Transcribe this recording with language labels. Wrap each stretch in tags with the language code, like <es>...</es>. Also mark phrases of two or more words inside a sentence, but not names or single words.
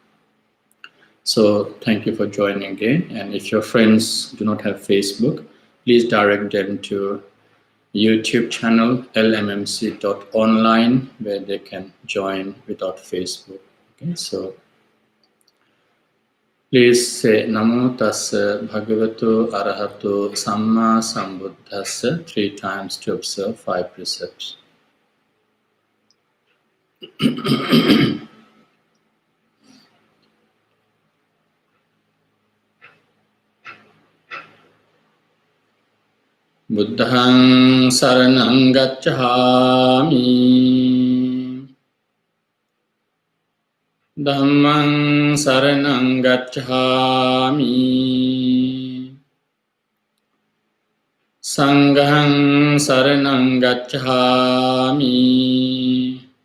<en>So thank you for joining again. And if your friends do not have Facebook, please direct them to YouTube channel lmmc.online, where they can join without Facebook. Okay, so please say</en> <pi>Namo Tassa Bhagavato Arahato Samma Sambuddhassa</pi> <en>3 times to observe 5 precepts.</en> <pi>Buddhaṃ saraṇaṃ gacchāmi, Dhammaṃ saraṇaṃ gacchāmi, Saṅghaṃ saraṇaṃ gacchāmi,</pi>